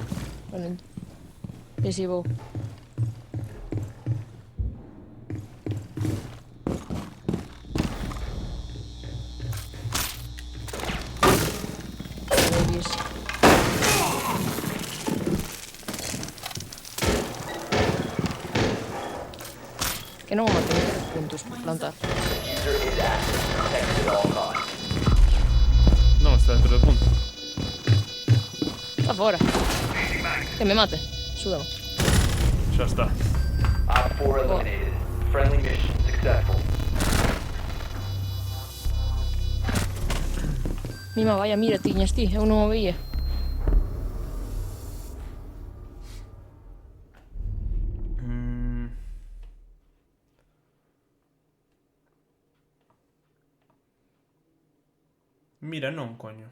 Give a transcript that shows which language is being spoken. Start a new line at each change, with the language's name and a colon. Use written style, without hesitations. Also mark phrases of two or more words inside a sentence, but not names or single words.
Galician: Bueno, sí, sí, vou. Davis. Que non o maten, que los puntos por plantar.
English: Diffuser is active. Protected at all costs.
Galician: Non, está dentro do punto. Está fora. Que me mate. Súdame. Xa está.
English: Op 4 eliminated. Friendly mission successful.
Galician: Mima, vaya, mira, tiñas ti, eu non o veía. Mira, non, coño.